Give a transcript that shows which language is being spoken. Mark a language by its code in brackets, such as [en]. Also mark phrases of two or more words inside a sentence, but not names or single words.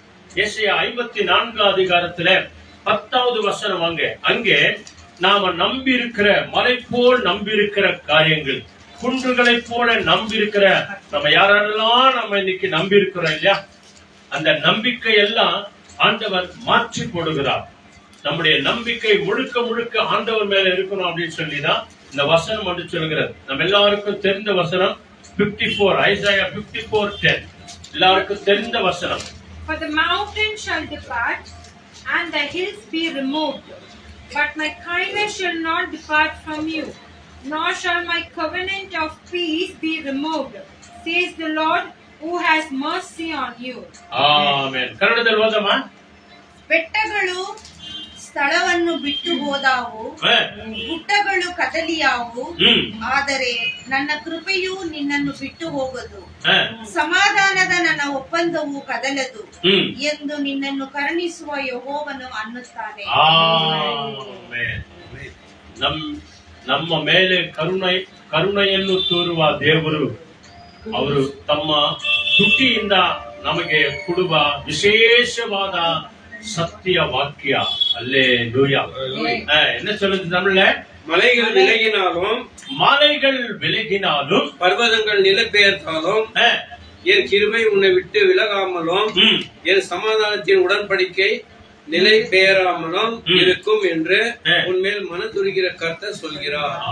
[ta] ஏசாயா 54 அதிகாரத்துல 10வது வசனம் அங்கே நாம நம்பி இருக்கிற, மலை போல் நம்பி இருக்கிற காரியங்கள், குன்றுகளை போல நம்பி இருக்கிற, நம்ம யாரெல்லாம் நம்ம இன்னைக்கு நம்பி இருக்கிறோம் இல்லையா, அந்த நம்பிக்கை எல்லாம் ஆண்டவர் மாற்றி போடுகிறார். நம்முடைய நம்பிக்கை முழுக்க ஆண்டவர் மேல இருக்கணும் அப்படின்னு சொல்லிதான் இந்த வசனம் வந்து சொல்கிறது. நம்ம எல்லாருக்கும் தெரிந்த வசனம் 54, Isaiah 54:10. எல்லாருக்கும் தெரிந்த வசனம். [en] For the mountain shall depart and the hills be removed, but my kindness shall not depart from you, nor shall my covenant of peace be removed, says the Lord who has mercy on you. [kn] Amen. ಕನ್ನಡದಲ್ಲಿ ಓದಮ್ಮ. ಬೆಟ್ಟಗಳು ಸ್ಥಳವನ್ನು ಬಿಟ್ಟು ಹೋದಾವು, ಗುಡ್ಡಗಳು ಕದಲಿಯಾವು, ಆದರೆ ನನ್ನ ಕೃಪೆಯು ನಿನ್ನನ್ನು ಬಿಟ್ಟು ಹೋಗದು, ಸಮಾಧಾನದ ನನ್ನ ಒಪ್ಪಂದವು ಕದಲದು ಎಂದು ನಿನ್ನನ್ನು ಕರುಣಿಸುವ ಯೆಹೋವನು ಅನ್ನುತ್ತಾನೆ. ನಮ್ಮ ಮೇಲೆ ಕರುಣೆಯನ್ನು ತೋರುವ ದೇವರು, ಅವರು ತಮ್ಮ ತುಟಿಯಿಂದ ನಮಗೆ ಕೊಡುವ ವಿಶೇಷವಾದ ಸತ್ಯ ವಾಕ್ಯ. [ta] அல்லேலூயா. என்ன சொல்லுது தமிழ்ல? மலைகள் விலகினாலும் பர்வதங்கள் நிலை பெயர்த்தாலும் என் கிருபை உன்னை விட்டு விலகாமலும் என் சமாதானத்தின் உடன்படிக்கை நிலை பெயராமலும் இருக்கும் என்று உன்மேல் மனதுருகிற கர்த்தர் சொல்கிறார்.